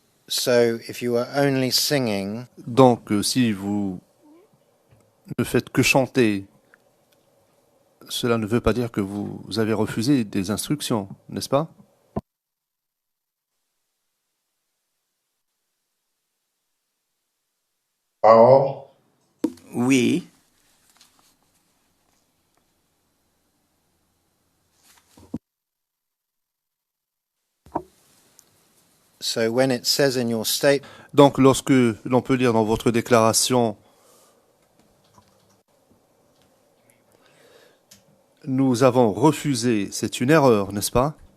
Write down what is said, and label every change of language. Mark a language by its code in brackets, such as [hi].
[en] So if you were only singing, [fr] Donc, si vous ne faites que chanter cela ne veut pas dire que vous avez refusé des instructions, n'est-ce pas? [en] Or, [fr] Oui. [en] So when it says in your statement, [fr] Donc, lorsque l'on peut lire dans votre déclaration, nous avons refusé, c'est une erreur, n'est-ce pas?